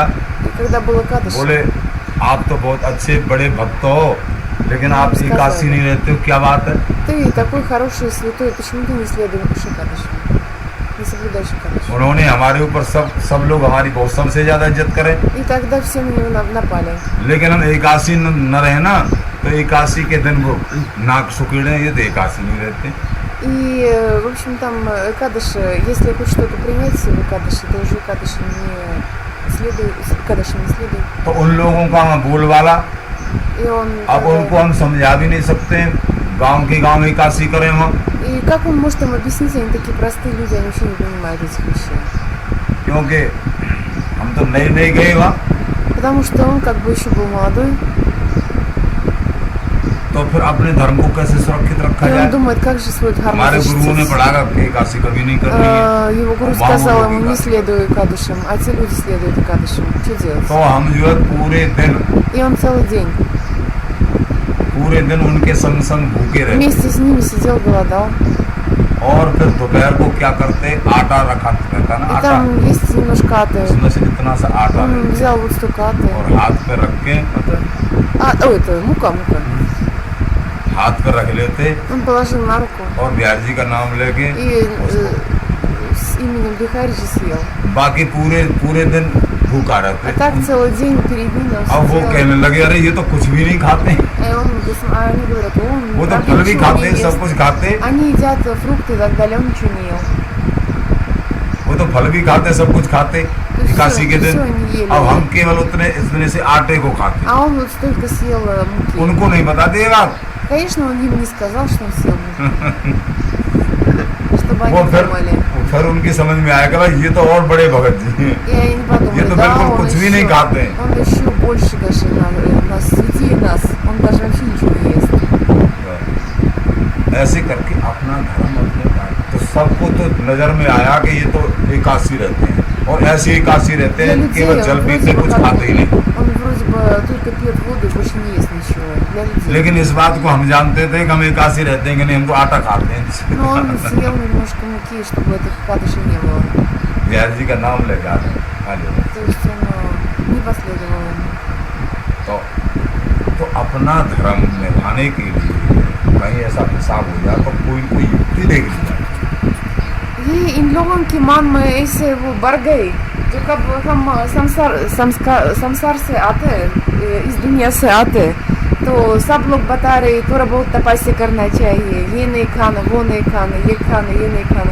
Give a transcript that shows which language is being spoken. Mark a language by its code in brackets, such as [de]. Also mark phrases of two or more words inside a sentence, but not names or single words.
[ru] И когда был Экадаши, [hi] बोले आप तो बहुत अच्छे बड़े भक्त हो, लेकिन आप [ru] сказали. [hi] एकादशी नहीं रहते हो, क्या बात है? [ru] ты такой хороший и святой, почему ты не следуешь Экадаши? Не соблюдаешь Экадаши? [hi] उन्होंने हमारे ऊपर सब लोग हमारी बहुत सबसे ज्यादा इज्जत करें, [ru] И тогда все на него напали. [hi] लेकिन हम एकादशी न रहे ना, तो एकादशी के दिन वो नाक सुकेड़े, ये तो एकादशी नहीं रहते। [ru] И, в общем, там Экадаши, если хоть что-то принять в Экадаши, то уже Экадаши не следует, Экадаши не следует. [hi] तो उन लोगों का हम बोलवाला, [ru] И он... [hi] अब उनको हम समझा भी नहीं सकते, गांव के गांव एकादशी करें हम, [ru] И как он может им объяснить, они такие простые люди, они вообще не понимают этих вещей. [hi] क्योंकि हम तो नए नए गए वहाँ, [ru] Потому что он как бы еще был молодой, [hi] तो तो फिर अपने धर्म को कैसे सुरक्षित रखा [ru] И он [hi] जाए? [ru] думает, как же свой дхарму [hi] हमारे गुरुओं ने [ru] защитить. [hi] पढ़ाया कि एकादशी कभी नहीं करनी है। [ru] Его гуру Вау, сказал ему, логика. не следуй Экадышам, а те люди следуют Экадышам. Что делать? [hi] तो हम जो है [ru] И он целый день [hi] पूरे दिन उनके संग संग भूखे रहते [ru] вместе с ними сидел, голодал. [hi] और फिर दोपहर को क्या करते, आटा रखा रहता ना, [ru] И [hi] आटा [ru] там есть немножко аты. [hi] उसमें से इतना सा आटा [ru] Он [hi] लेते [ru] взял вот столько аты. [hi] और हाथ पे रख के [ru] Это мука. [hi] हाथ पे रख लेते [ru] Он положил на руку [hi] और बिहार जी का नाम लेके [ru] и [hi] उसको [ru] с именем Бихарича съел. [hi] बाकी पूरे दिन भूखा रहते। [ru] А так целый день перед ними он [hi] अब वो [ru] сидел. [hi] कहने लगे अरे ये तो कुछ भी नहीं खाते, [ru] Они говорят, он [hi] वो तो [ru] правда [hi] फल भी [ru] ничего [hi] खाते [ru] не [hi] हैं, सब [ru] ест. [hi] कुछ खाते, [ru] Они едят фрукты и так далее, он ничего не ел. [hi] वो तो फल भी खाते, सब कुछ खाते एकादशी के दिन। [ru] всё они ели. [hi] अब हम केवल इतने से आटे को खाते, [ru] А он вот столько съел муки. [hi] उनको नहीं बता देगा। [ru] Конечно, он им не сказал, что он съел муки. Чтобы [hi] वो [ru] они думали. [hi] फिर उनकी समझ में आएगा भाई ये तो और बड़े भगत जी हैं, [ru] И они подумали, [hi] ये तो [ru] да, [hi] बिल्कुल [ru] он [hi] कुछ भी नहीं [ru] еще, [hi] खाते हैं। [ru] он еще больше даже нас, святее нас. Он даже вообще ничего не ест. [hi] ऐसे करके अपना धर्म अपने तो सबको तो नजर में आया कि ये तो एकादशी रहते हैं और ऐसे एकादशी रहते [ru] Для [hi] हैं, [ru] людей [hi] केवल [ru] он [hi] जल [ru] вроде [hi] पीते [ru] бы [hi] कुछ [ru] как [hi] खाते ही नहीं। [ru] он вроде бы только пьет воду и больше не ест ничего. Для людей. [hi] लेकिन इस बात को हम जानते थे कि हम एकादशी रहते हैं कि नहीं, हम तो आटा खाते हैं। [ru] Но он съел немножко муки, чтобы этих кадышей не было. [hi] बिहार जी का नाम लेके आते हैं, खा लिया। [ru] То есть он не последовал ему. [hi] तो अपना धर्म निभाने के लिए कहीं ऐसा हिसाब हो जाए तो कोई युक्ति देख ली जाए। ये इन लोगों की मन में ऐसे वो बढ़ गई, जो कब हम संसार से आते हैं, इस दुनिया से आते हैं, तो सब लोग बता रहे थोड़ा बहुत तपस्या करना चाहिए, ये नहीं खाना, वो नहीं खाना, ये खाना, ये नहीं खाना.